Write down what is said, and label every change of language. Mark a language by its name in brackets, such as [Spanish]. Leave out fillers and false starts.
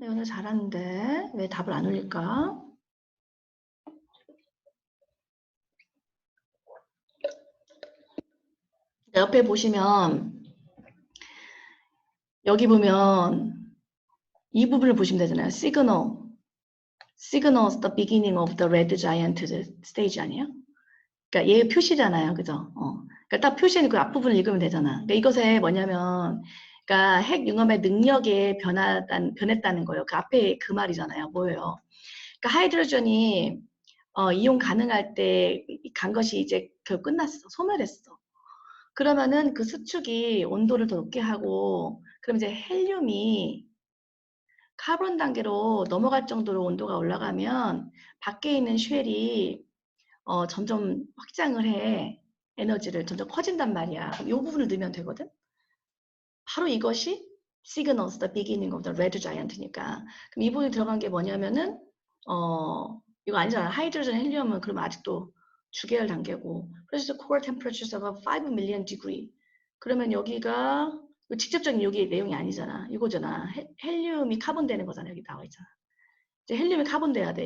[Korean] 예언이 잘하는데 왜 답을 안 올릴까? 옆에 보시면 여기 보면 이 부분을 보시면 되잖아요. [English] Signals the beginning of the red giant stage 아니에요? [Korean] 그러니까 얘 표시잖아요. 그죠? 그러니까 딱 표시는 그 앞부분을 읽으면 되잖아. 그러니까 이것에 뭐냐면 그러니까 핵 융합의 능력에 변했다는 거예요. 그 앞에 그 말이잖아요. 뭐예요? 그러니까 하이드로전이 이용 가능할 때 간 것이 이제 끝났어. 소멸했어. 그러면은 그 수축이 온도를 더 높게 하고 그럼 이제 헬륨이 카본 단계로 넘어갈 정도로 온도가 올라가면 밖에 있는 쉘이 점점 확장을 해. 에너지를 점점 커진단 말이야. 이 부분을 넣으면 되거든. [English] 바로 이것이 signals the beginning of the red giant니까. [Korean] 그럼 이 부분이 들어간 게 뭐냐면은 이거 아니잖아. 하이드로전 헬륨은 그러면 아직도 주계열 단계고 그래서 core temperatures of 5 million degree. 그러면 여기가 직접적인 여기 내용이 아니잖아. 이거잖아. 헬륨이 카본 되는 거잖아. 여기 나와 있잖아. 이제 헬륨이 카본 돼야 돼.